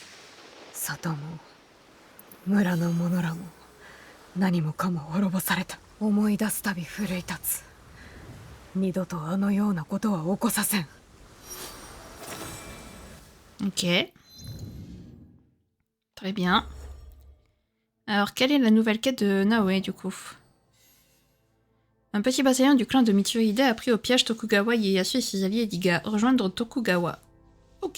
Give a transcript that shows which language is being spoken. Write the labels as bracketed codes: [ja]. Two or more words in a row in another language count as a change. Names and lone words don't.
[ja] 里も村の者らも何もかも滅ぼされた。思い出すたび奮い立つ。二度とあのようなことは起こさせん。 [fr] Ok. Très bien. Alors, quelle est la nouvelle quête de Naoe, du coup? Un petit bataillon du clan de Mitsuhide a pris au piège Tokugawa Ieyasu et ses alliés d'Iga. Rejoindre Tokugawa. Ok.